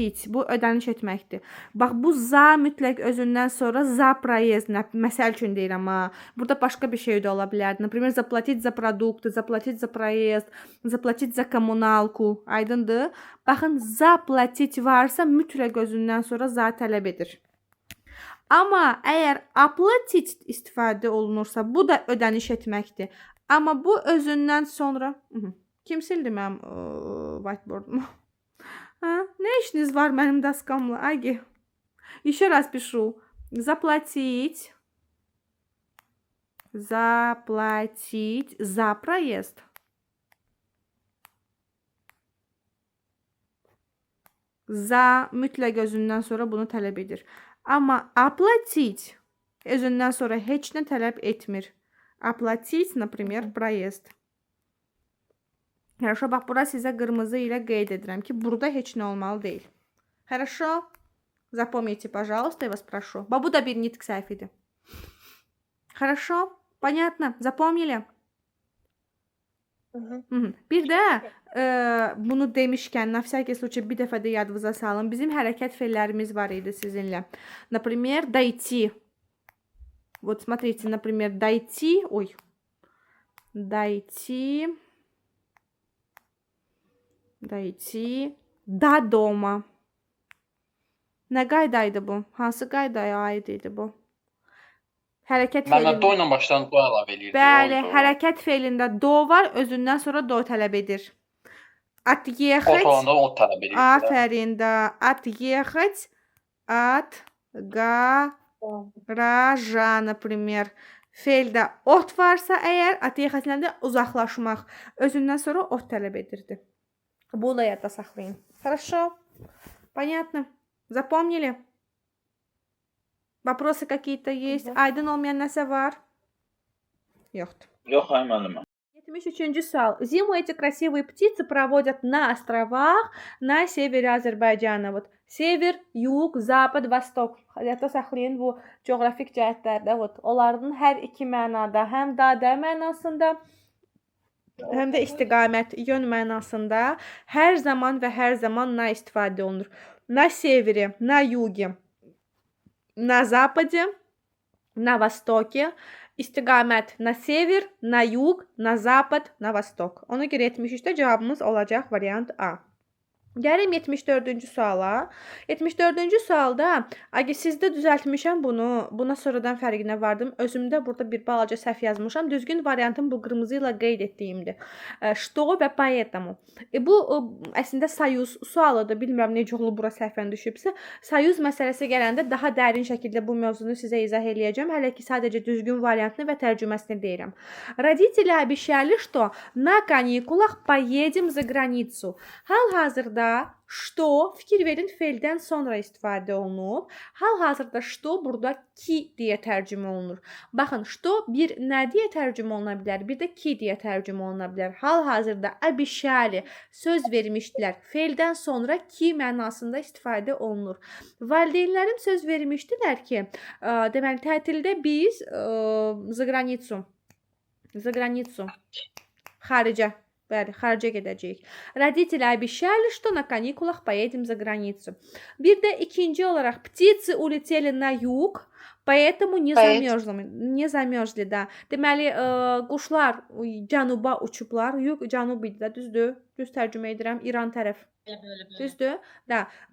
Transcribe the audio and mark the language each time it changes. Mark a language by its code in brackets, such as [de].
[az] Bu ödəniş etməkdir. Bax, bu za mütləq özündən sonra za проезд. Məsəl üçün deyirəm ha. Burada başqa bir şey də ola bilərdi. [ru] Например, заплатить за продукты, заплатить за проезд, заплатить за коммуналку. [az] Aydındır? Baxın, zaplatit varsa mütləq özündən sonra za tələb edir. Amma əgər aplatit istifadə olunursa, bu da ödəniş etməkdir. Amma bu özündən sonra... Kim sildi mənim whiteboardumu? Nə işiniz var mənim daskamla? [ru] Agi. Еще раз пишу. Заплатить. Заплатить за проезд. [az] За mütləq özündən sonra bunu tələb edir. Amma оплатить Özündən sonra heç nə tələb etmir. [ru] Оплатить, например, проезд. [az] Хорошо, bax, bura sizə qırmızı ilə qeyd edirəm ki, burada heç nə olmalı deyil. [ru] Хорошо? Запомните, пожалуйста, я вас прошу. [az] Bax, bu da bir nitq səhvidir. [ru] Хорошо? Понятно? Запомнили? [az] Bir də bunu demişkən, [ru] на всякий случай [az] bir dəfə də yadınıza salın. Bizim hərəkət fe'llərimiz var idi sizinlə. [ru] Например, дойти. Вот смотрите, например, дойти. Ой. Дойти. Дойти до дома. [az] Nə qaydaydı bu? Hansı qaydaya aid idi bu? Hərəkət Mən fe'lində. do ilə başlayan do əlavə eləyirdi. Bəli, Oldu. hərəkət fe'lində do var, özündən sonra do tələb edir. [ru] Отъехать. [az] Ot olanda ot tələb edir. Aferin də. [ru] Отъехать от гаража, например. [az] Fe'ldə ot varsa əgər, отъехать-lə də uzaqlaşmaq. Özündən sonra ot tələb edirdi. Bunu da yadda saxlayın. [ru] Хорошо? Понятно? Запомнили? Вопросы какие-то есть? [az] Aydın olmayan nəsə var? Yoxdur. Yox, ay müəllimə. 73-cü sual. [ru] Зиму эти красивые птицы проводят на островах на севере Azərbaycana. Вот север, юг, запад, vostok. [az] Yadda saxlayın bu coğrafik cəhətlərdə. Onların hər iki mənada, həm dadə mənasında, həm də istiqamət, yön mənasında hər zaman və hər zaman na istifadə olunur. [ru] На севере, на юге, на западе, на востоке. [az] İstiqamət na sever, na yug, na zapad, na vostok. Ona görə 73-də cavabımız olacaq variant A. Gəlim 74-cü suala. 74-cü sualda, sizdə düzəltmişəm bunu, buna sonradan fərqinə vardım. Özümdə burada bir balaca səhv yazmışam. Düzgün variantım bu qırmızı ilə qeyd etdiyimdir. [ru] Что və поэтому. [az] Bu əslində sayuz sualıdır. Bilmirəm necə olub bura səhvən düşübsə. Sayuz məsələsi gələndə daha dərin şəkildə bu mövzunu sizə izah eləyəcəm. Hələ ki sadəcə düzgün variantını və tərcüməsini deyirəm. [ru] Родители обещали, что на каникулах поедем за границу. [az] Hal-hazırda что fikir verin fe'ldən sonra istifadə olunub. Hal-hazırda что burada ki deyə tərcümə olunur. Baxın, что bir nə deyə tərcümə oluna bilər, bir də ki deyə tərcümə oluna bilər. Hal-hazırda обещали söz vermişdilər. Fe'ldən sonra ki mənasında istifadə olunur. Valideynlərim söz vermişdilər ki, deməli tətildə biz [ru] за границу [az] xaricə Bəli, xaricə gedəcəyik. [ru] Родители обещали, что на каникулах поедем за границу. [az] Bir də ikinci olaraq [ru] птицы улетели на юг, поэтому не замерзли, да. [az] Deməli, quşlar cənuba uçublar. Yuq cənub idi də, düzdür? Düz tərcümə edirəm, İran tərəf. Düzdür? Da.